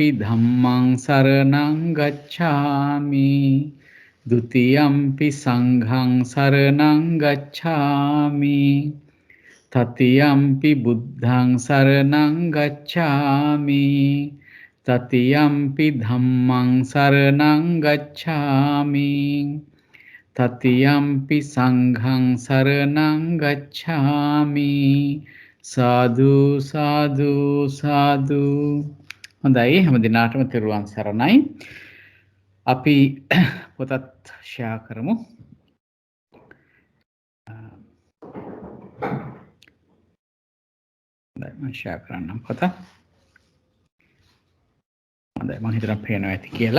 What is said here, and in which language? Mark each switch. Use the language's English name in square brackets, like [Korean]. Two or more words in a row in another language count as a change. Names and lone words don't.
[Pali] ධම්මං සරණං ගච්ඡාමි ဒ ුතියම්පි සංඝං සරණං ගච්ඡාමි තතියම්පි බුද්ධං සරණං ගච්ඡාමි තතියම්පි ධම්මං සරණං ගච්ඡාමි තතියම්පි සංඝං සරණං ගච්ඡාමි සාදු සාදු සාදු. [Sinhala] හොඳයි, හැම දිනාටම තෙරුවන් සරණයි. අපි පොතත් ෂෙයා කරමු. මම ෂෙයා කරන්නම් පොත. හොඳයි, මම හිතනවා පේනවා ඇති කියලා.